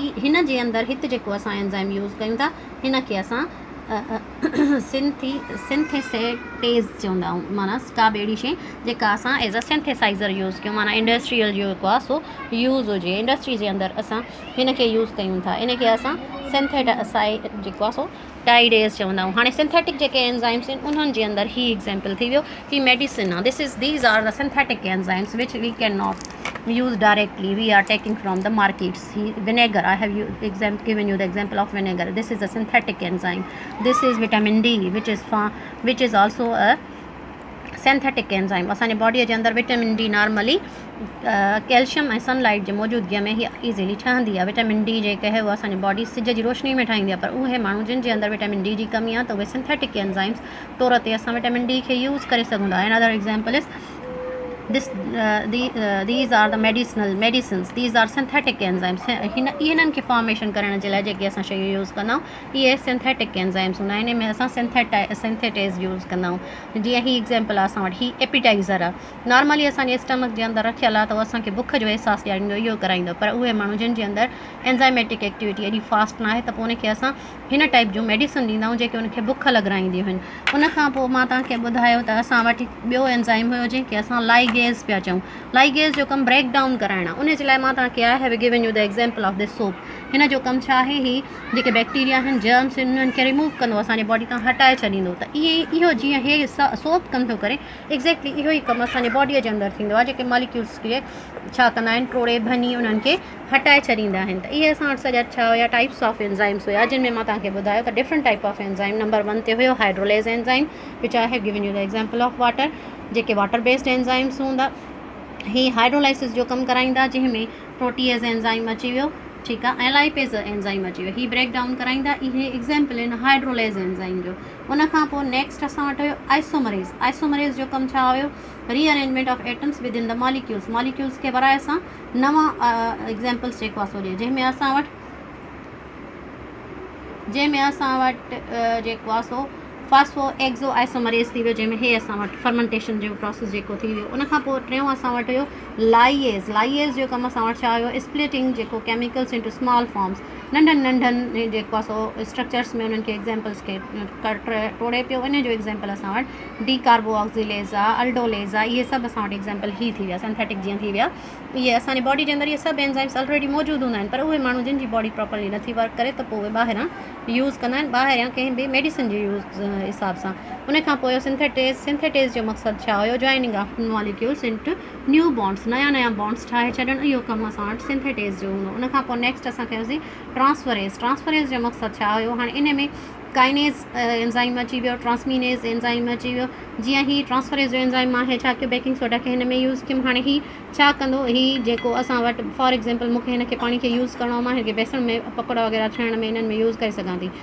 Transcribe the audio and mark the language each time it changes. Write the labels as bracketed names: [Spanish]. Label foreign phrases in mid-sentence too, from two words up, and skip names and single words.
[Sindhi] हिन जे अंदरि हिते जेको असां एंजाइम यूज़ कयूं था हिन खे असां सिंथेसेटेज चवंदा आहियूं, माना का ॿेड़ी शइ जेका असां [English] as a synthesizer [Sindhi] यूज़ कयूं, माना इंडस्ट्रियल जेको आहे सो यूज़ हुजे, इंडस्ट्री जे अंदरि असां हिन खे यूज़ कयूं था, इन खे असां जेको आहे सो टाइडेज चवंदा आहियूं। हाणे सिंथेटिक जेके एंजाइम्स आहिनि उन्हनि जे अंदरि ही एग्जाम्पल थी वियो, ही मेडिसिन आहे, [English] these are the synthetic enzymes which we can not use directly, we are taking from the markets. Vinegar, I have given you the example of vinegar. This is a synthetic enzyme. This is vitamin D, which is also a synthetic enzyme. [Sindhi] असांजे बॉडीअ जे अंदरि विटामिन डी नॉर्मली कैल्शियम ऐं सनलाइट जे मौजूदगीअ में ही ईज़िली ठहंदी आहे। विटामिन डी जेके आहे उहा असांजी बॉडी सिज जी रोशनी में ठाहींदी आहे, पर उहे माण्हू जिन जे अंदरि विटामिन डी जी कमी आहे त उहे सिंथेटिक एंजाइम्स तौर ते असां विटामिन डी खे यूज़ करे सघूं था। [English] another example is these are the medicines, these are synthetic enzymes. [Sindhi] हिननि खे फॉर्मेशन करण जे लाइ जेके असां शयूं यूज़ कंदा आहियूं इहे सिंथेटिक एंजाइम्स हूंदा आहिनि, इन में असां सिंथेटेज़ यूज़ कंदा आहियूं। जीअं ही एग्जाम्पल आहे असां वटि, ही एपिटाइज़र आहे, नॉर्मली असांजे स्टमक जे अंदरि रखियल आहे त उहो असांखे बुख जो अहसासु ॾियारींदो, इहो कराईंदो, पर उहे माण्हू जिन जे अंदरि [English] enzymatic activity [Sindhi] एॾी फास्ट न आहे त पोइ उनखे असां हिन टाइप जूं मेडिसिन ॾींदा आहियूं जेके उनखे बुख लॻाराईंदियूं आहिनि। उनखां पोइ मां तव्हांखे ॿुधायो त असां वटि ॿियो एंजाइम हुयो जंहिंखे असां लाइगेज पिया चऊं। लाइगेज जो कमु [English] break down [Sindhi] कराइण आहे, उन जे लाइ मां तव्हांखे [English] I have given you the example of this soap. [Sindhi] हिन जो कमु छा आहे, ही जेके बैक्टीरिया आहिनि, जर्म्स आहिनि, उन्हनि खे रिमूव कंदो, असांजे बॉडी तां हटाए छॾींदो। त इहो जीअं हे सोप कमु थो करे, एक्ज़ैक्टली इहो ई कमु असांजे बॉडीअ जे अंदरि थींदो आहे, जेके मॉलिक्यूल्स खे छा कंदा आहिनि, टोड़े भनी उन्हनि खे हटाए छॾींदा आहिनि। त इहे असां वटि सॼा छा हुया, [English] types of enzymes [Sindhi] हुया, जिन में मां तव्हांखे ॿुधायो त [English] different type of enzyme. [Sindhi] नंबर 1 ते हुयो हाइड्रोलेज एंजाइम, [English] which I have given you the example of water, [Sindhi] जेके वाटर बेस्ड एंजाइम्स हूंदा। ही हाइड्रोलाइसिस जो कमु कराईंदा, जंहिंमें प्रोटीएज एंजाइम अची वियो, ठीकु आहे, ऐं लाइपेज एंजाइम अची वियो, ही [English] break down [Sindhi] कराईंदा। इहे एग्जाम्पल आहिनि हाइड्रोलेज एंजाइम जो। उनखां पोइ नेक्स्ट असां वटि हुयो आइसोमरेज जो कमु छा हुयो, [English] rearrangement of atoms with in the molecules [Sindhi] खे वराए सां नवां एग्जाम्पल्स जेको आहे सो ॾिए, जंहिंमें असां वटि जेको आहे सो फास्फो एक्ज़ो आइसोमरेज थी वियो, जंहिंमें हे असां वटि फर्मेंटेशन जो प्रोसेस जेको थी वियो। उनखां पोइ टियों असां वटि हुयो लाइएज़ जो कमु असां वटि छा हुयो, स्प्लिटिंग जेको [English] chemicals into small forms, [Sindhi] नंढनि जेको आहे सो स्ट्रक्चर्स में उन्हनि खे एग्जाम्पल्स खे टोड़े पियो। इन जो एग्जाम्पल असां वटि डी कार्बोऑक्सिलेज़ आहे, अल्डोलेज़ आहे, इहे सभु असां वटि एग्जाम्पल ही थी विया, सिंथेटिक जीअं थी विया। इहे असांजी बॉडी जे अंदरि इहे सभु एंजाइम्स ऑलरेडी मौजूदु हूंदा आहिनि, पर उहे माण्हू जिन जी बॉडी प्रॉपरली नथी वर्क करे त पोइ उहे ॿाहिरां यूज़ कंदा आहिनि, ॿाहिरां कंहिं बि मेडिसिन जे यूज़ हिसाब सां। उनखां पोइ सिंथेटेज़ जो मक़सदु छा हुयो, [English] joining of molecules into new bonds, [Sindhi] नया बॉन्ड्स ठाहे छॾणु, इहो कमु असां वटि सिंथेटेज़ जो हूंदो। उनखां पोइ नेक्स्ट असां कयोसीं ट्रांसफरेज़ जो मक़सदु छा हुयो, हाणे इन में काइनेज़ एंजाइम अची वियो, ट्रांसमीनेज़ एंजाइम अची वियो। जीअं ही ट्रांसफरेज़ जो एंजाइम मां छा कयो, बेकिंग सोडा खे हिन में यूज़ कयुमि। हाणे ही छा कंदो, ही जेको असां वटि [English] for example [Sindhi] मूंखे हिन खे पाणी खे यूज़ करिणो आहे, मां हिनखे बेसण में पकोड़ा वग़ैरह ठाहिण में इन्हनि में यूज़ करे सघां थी।